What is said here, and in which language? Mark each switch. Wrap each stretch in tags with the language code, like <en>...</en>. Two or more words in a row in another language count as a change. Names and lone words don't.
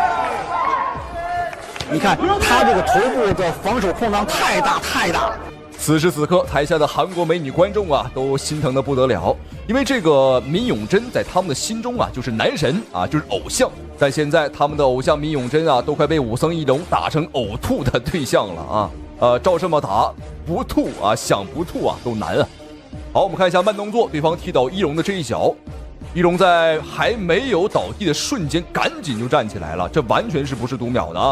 <zh>你看他這個頭部的防守空檔太大太大。此時此刻，台下的韓國美女觀眾啊，都心疼得不得了，因為這個閔永珍在他們的心中啊，就是男神啊，就是偶像。但現在他們的偶像閔永珍啊，都快被武僧一龍打成嘔吐的對象了啊！照這麼打，不吐啊，想不吐啊，都難啊。好，我們看一下慢動作，對方踢倒一龍的這一腳，一龍在還沒有倒地的瞬間，趕緊就站起來了，這完全是不是讀秒的啊？</zh>